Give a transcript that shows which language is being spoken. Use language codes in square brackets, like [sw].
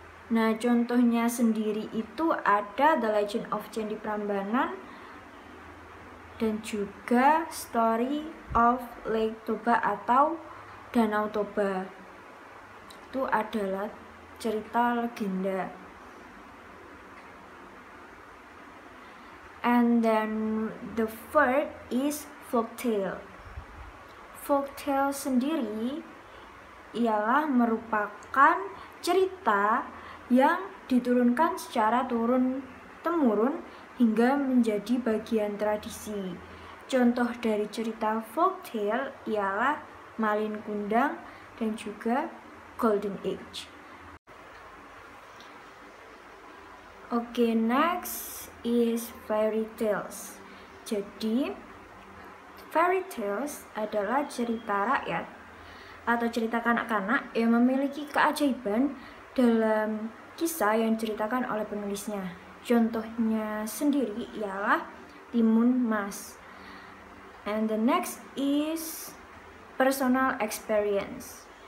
[id] Nah, contohnya sendiri itu ada The Legend of Candi Prambanan dan juga Story of Lake Toba atau Danau Toba. Itu adalah cerita legenda. [en] And then the third is folktale. [id] Folktale sendiri ialah merupakan cerita yang diturunkan secara turun-temurun hingga menjadi bagian tradisi. Contoh dari cerita folktale ialah Malin Kundang dan juga Golden Age. [en] Oke, next is fairy tales. [id] Jadi, fairy tales adalah cerita rakyat atau cerita kanak-kanak yang memiliki keajaiban dalam kisah yang diceritakan oleh penulisnya. Contohnya sendiri ialah Timun Mas. [en] And the next is personal experience.